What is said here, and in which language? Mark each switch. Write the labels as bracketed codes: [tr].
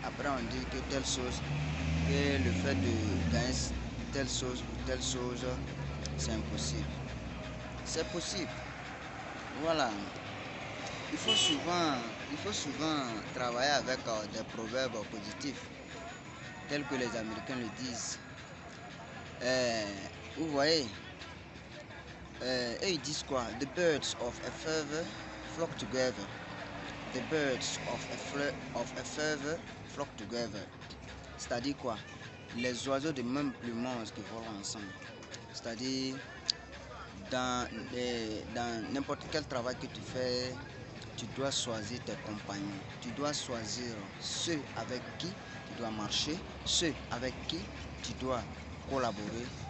[fr] Après on dit que telle chose, que le fait de gagner telle chose ou telle chose, c'est impossible. C'est possible. Voilà. Il faut souvent travailler avec des proverbes positifs, tels que les Américains le disent. Vous voyez, ils disent quoi? [en] The birds of a feather flock together. The birds of a feather flock together. [fr] C'est-à-dire quoi? Les oiseaux de même plumage qui volent ensemble. C'est-à-dire, dans n'importe quel travail que tu fais, tu dois choisir tes compagnons. Tu dois choisir ceux avec qui tu dois marcher, ceux avec qui tu dois collaborer.